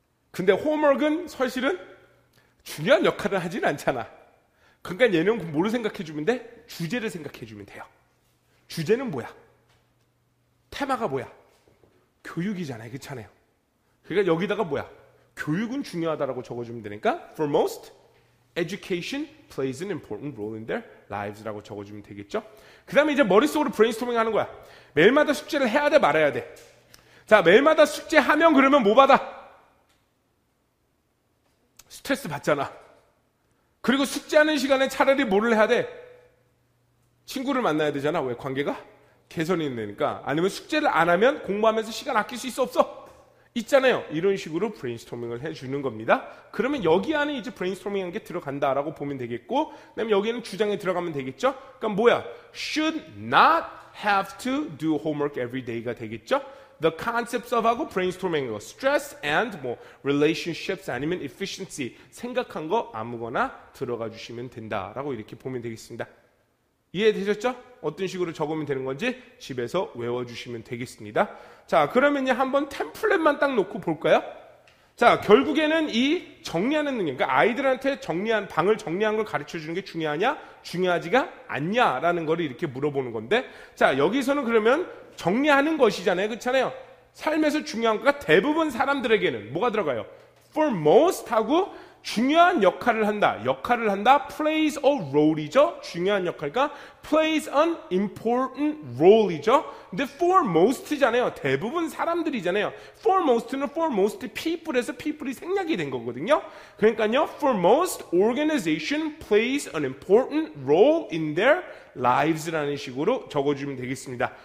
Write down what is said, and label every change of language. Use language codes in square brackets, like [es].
[ko] 근데 홈워크는 사실은 중요한 역할을 하진 않잖아. 그러니까 얘는 뭐를 생각해 주면 돼? 주제를 생각해 주면 돼요. 주제는 뭐야? 테마가 뭐야? 교육이잖아요. 그렇잖아요. 그러니까 여기다가 뭐야? 교육은 중요하다라고 적어주면 되니까 [en] for most, education plays an important role in their lives라고 [ko] 적어주면 되겠죠. 그 다음에 이제 머릿속으로 브레인스토밍 하는 거야. 매일마다 숙제를 해야 돼 말아야 돼. 자, 매일마다 숙제하면 그러면 뭐 받아? 스트레스 받잖아. 그리고 숙제하는 시간에 차라리 뭐를 해야 돼? 친구를 만나야 되잖아. 왜? 관계가 개선이 되니까. 아니면 숙제를 안 하면 공부하면서 시간 아낄 수 있어 없어? 있잖아요. 이런 식으로 브레인스토밍을 해주는 겁니다. 그러면 여기 안에 이제 브레인스토밍한 게 들어간다라고 보면 되겠고, 그다음에 여기는 주장에 들어가면 되겠죠. 그러니까 뭐야? [en] Should not have to do homework every day가 [ko] 되겠죠. [en] The concepts of [ko] 하고 brainstorming 거, [en] stress and [ko] 뭐 relationships 아니면 efficiency 생각한 거 아무거나 들어가 주시면 된다라고 이렇게 보면 되겠습니다. 이해되셨죠? 어떤 식으로 적으면 되는 건지 집에서 외워주시면 되겠습니다. 자, 그러면 한번 템플릿만 딱 놓고 볼까요? 자, 결국에는 이 정리하는 능력, 그러니까 아이들한테 방을 정리한 걸 가르쳐 주는 게 중요하냐? 중요하지가 않냐라는 걸 이렇게 물어보는 건데, 자, 여기서는 그러면 정리하는 것이잖아요. 그렇잖아요? 삶에서 중요한 거가 대부분 사람들에게는 뭐가 들어가요? [en] For most [ko] 하고 중요한 역할을 한다. [en] plays a role이죠. [ko] 중요한 역할과 [en] plays an important role이죠. [ko] 근데 [en] for most [ko] 잖아요. 대부분 사람들이잖아요. for most는 [en] for most people [ko] 에서 people이 생략이 된 거거든요. 그러니까요. [en] For most, organization plays an important role in their lives라는 식으로 [ko] 적어주면 되겠습니다.